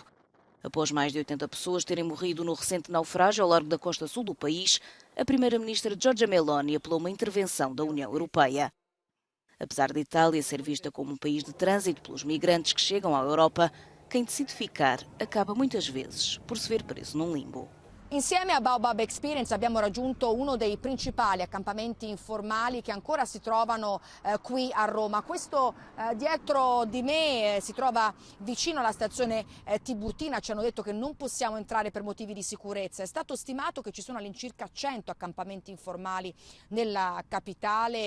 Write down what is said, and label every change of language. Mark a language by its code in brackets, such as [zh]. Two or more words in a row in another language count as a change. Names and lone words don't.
[pt] Após mais de 80 pessoas terem morrido no recente naufrágio ao largo da costa sul do país, a primeira-ministra Giorgia Meloni apelou uma intervenção da União Europeia. Apesar de Itália ser vista como um país de trânsito pelos migrantes que chegam à Europa, quem decide ficar acaba muitas vezes por se ver preso num limbo. [it] Insieme a Baobab Experience abbiamo raggiunto uno dei principali accampamenti informali che ancora si trovano qui a Roma. Questo dietro di me si trova vicino alla stazione Tiburtina. Ci hanno detto che non possiamo entrare per motivi di sicurezza. È stato stimato che ci sono all'incirca 100 accampamenti informali nella capitale.